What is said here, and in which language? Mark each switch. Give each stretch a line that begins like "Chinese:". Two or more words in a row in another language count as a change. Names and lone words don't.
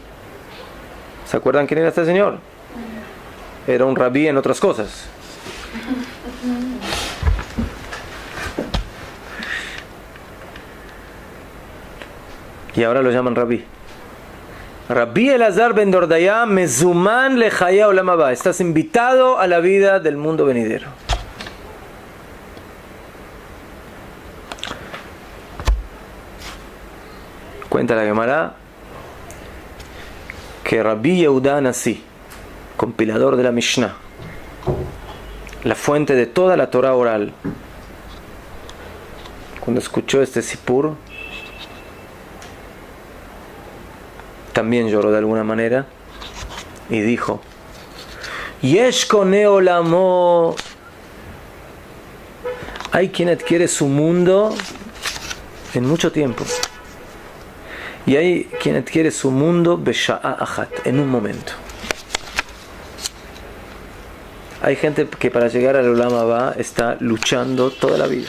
Spanish: ¿Se acuerdan quién era este señor? Era un rabí en otras cosas. Y ahora lo llaman rabí.
Hebrew: Rabí Elazar ben Dordaya, מזומן לחיי העולם הבא.
Spanish: Estás invitado a la vida del mundo venidero. Cuenta la Gemara que Rabbi Yehuda Nasi, compilador de la Mishnah, la fuente de toda la Torah oral, cuando escuchó este sipur, también lloró de alguna manera y dijo,
Hebrew: יש קונה עולמו.
Spanish: Hay quien adquiere su mundo en mucho tiempo. Y hay quien adquiere su mundo
Hebrew: בשעה אחת,
Spanish: en un momento. Hay gente que para llegar al
Hebrew: עולם הבא
Spanish: está luchando toda la vida.